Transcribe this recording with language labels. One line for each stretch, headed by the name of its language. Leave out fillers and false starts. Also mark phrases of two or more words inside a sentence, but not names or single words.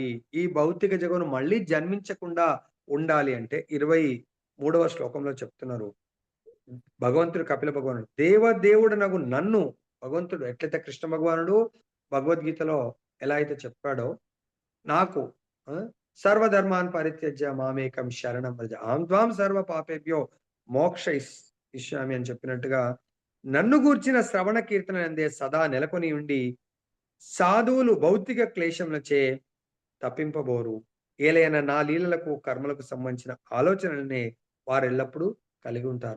Telugu: ఈ భౌతిక జగమును మళ్ళీ జన్మించకుండా ఉండాలి అంటే 23వ శ్లోకంలో చెప్తున్నారు. భగవంతుడు కపిల భగవానుడు. దేవదేవుడనగు నన్ను భగవంతుడు ఎట్లయితే కృష్ణ భగవానుడు భగవద్గీతలో ఎలా అయితే చెప్పాడో నాకు ఆ!
Sanskrit: సర్వధర్మాన్ పరిత్యజ్య మామేకం శరణం వ్రజ. అహం త్వాం సర్వ పాపేభ్యో ఇష్యామి
Telugu: అని చెప్పినట్టుగా నన్ను గూర్చిన శ్రవణ కీర్తనందే సదా నెలకొని ఉండి సాధువులు భౌతిక క్లేశములచే తప్పింపబోరు. ఏలైన నా లీలలకు, కర్మలకు సంబంధించిన ఆలోచనలనే వారెల్లప్పుడూ కలిగి ఉంటారు.